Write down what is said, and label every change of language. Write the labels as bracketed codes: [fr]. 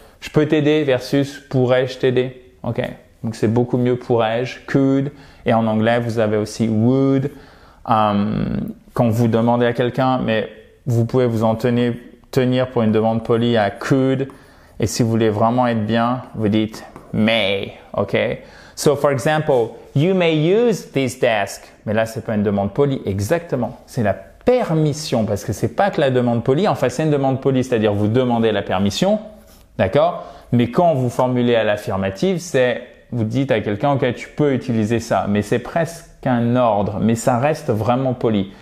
[fr] Je peux t'aider versus pourrais-je t'aider. OK? Donc, c'est beaucoup mieux pourrais-je, could. Et en anglais, vous avez aussi would. Quand vous demandez à quelqu'un, mais vous pouvez vous en tenir pour une demande polie à could. Et si vous voulez vraiment être bien, vous dites may. OK? [en] So, for example, you may use this desk. [fr] Mais là, c'est pas une demande polie. Exactement. C'est la permission parce que c'est pas que la demande polie. Enfin, c'est une demande polie, c'est-à-dire vous demandez la permission. D'accord? Mais quand vous formulez à l'affirmative, c'est vous dites à quelqu'un, ok, tu peux utiliser ça, mais c'est presque un ordre, mais ça reste vraiment poli.